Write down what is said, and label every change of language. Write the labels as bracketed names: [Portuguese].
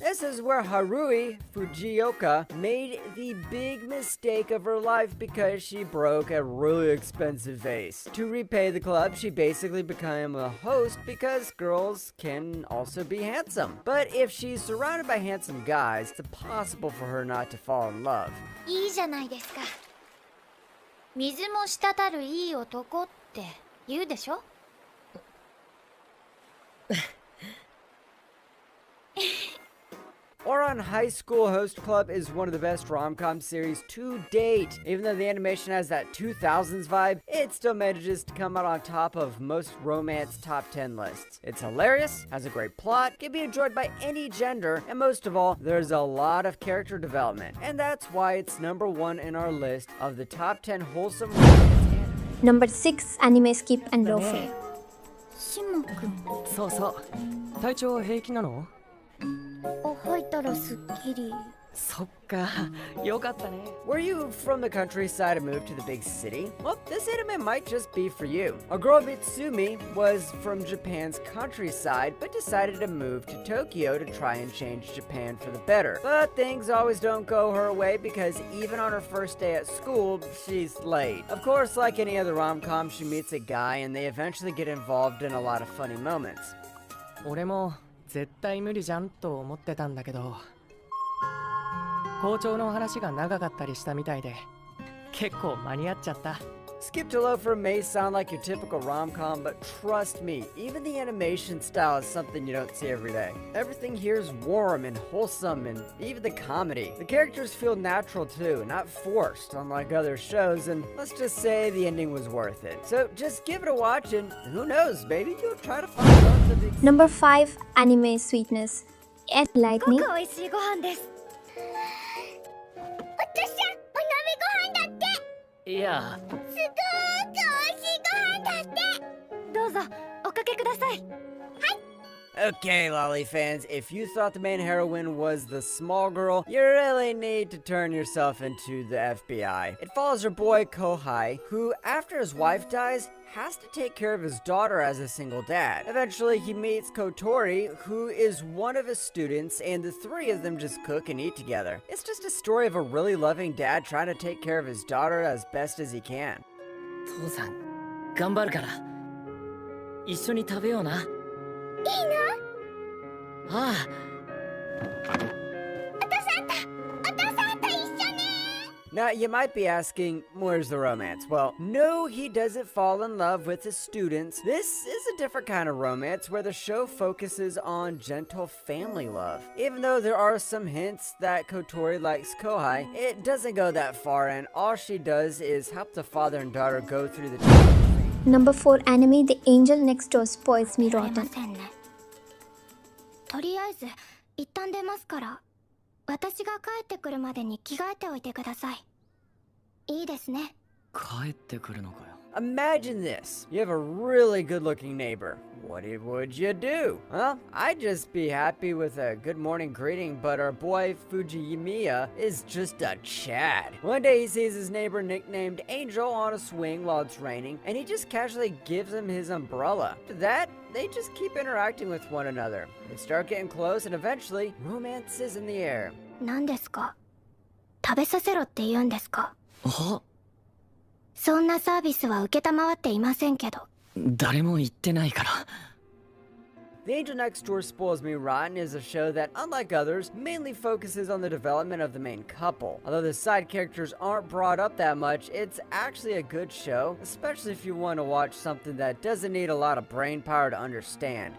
[English] This is where Harui Fujioka made the big mistake of her life because she broke a really expensive vase. To repay the club, she basically became a host because girls can also be handsome. But if she's surrounded by handsome guys, it's impossible for her not to fall in love. [Japanese] いいじゃないですか。水も滴るいい男って言うでしょ [English] Ouran High School Host Club is one of the best rom-com series to date. Even though the animation has that 2000s vibe, it still manages to come out on top of most romance top 10 lists. It's hilarious, has a great plot, can be enjoyed by any gender, and most of all, there's a lot of character development. And that's why it's number 1 in our list of the top 10 wholesome romance anime. Number 6 anime Skip and Loafer. [Japanese] シモくんそうそう体調平気なの？吐いたらすっきり。そっかよかったね。 [English] Were you from the countryside and moved to the big city? Well, this anime might just be for you. A girl, Mitsumi, was from Japan's countryside, but decided to move to Tokyo to try and change Japan for the better. But things always don't go her way because even on her first day at school, she's late. Of course, like any other rom-com, she meets a guy and they eventually get involved in a lot of funny moments. [Japanese] 俺も絶対無理じゃんと思ってたんだけど校長の話が長かったりしたみたいで結構間に合っちゃった。 [English] Skip to Loafer may sound like your typical rom-com, but trust me, even the animation style is something you don't see every day. Everything here is warm and wholesome, and even the comedy. The characters feel natural too, not forced, unlike other shows, and let's just say the ending was worth it. So just give it a watch, and who knows, maybe you'll try to find something. Number 5 anime Sweetness. Ed [Japanese] す [English] Lightning. [Japanese] ごく美味しいご飯です。お父さん、お鍋ご飯だって。いやすごーく美味しいご飯だって。どうぞおかけください。 [English] Okay, Lolly fans, if you thought the main heroine was the small girl, you really need to turn yourself into the FBI. It follows her boy Kohai, who, after his wife dies, has to take care of his daughter as a single dad. Eventually, he meets Kotori, who is one of his students, and the three of them just cook and eat together. It's just a story of a really loving dad trying to take care of his daughter as best as he can. [Japanese] 父さん頑張るから一緒に食べような。いいの？ああ。 [English] Now, you might be asking, where's the romance? Well, no, he doesn't fall in love with his students. This is a different kind of romance where the show focuses on gentle family love. Even though there are some hints that Kotori likes Kohai, it doesn't go that far, and all she does is help the father and daughter go through the Number 4 anime The Angel Next Door Spoils Me [Japanese] すいま [English] Rotten. [Japanese] せんね。とりあえず一旦出ますから、私が帰ってくるまでに着替えておいてください。いいですね。帰ってくるのかよ。 [English] Imagine this. You have a really good-looking neighbor. What would you do? Well, I'd just be happy with a good morning greeting, but our boy Fujimiya is just a Chad. One day he sees his neighbor nicknamed Angel on a swing while it's raining, and he just casually gives him his umbrella. After that, they just keep interacting with one another. They start getting close, and eventually, romance is in the air. [Japanese] 何ですか？食べさせろって言うんですか？あ、そんなサービスは承っていませんけど。誰も言ってないから。 [English] The Angel Next Door Spoils Me Rotten is a show that, unlike others, mainly focuses on the development of the main couple. Although the side characters aren't brought up that much, it's actually a good show, especially if you want to watch something that doesn't need a lot of brain power to understand.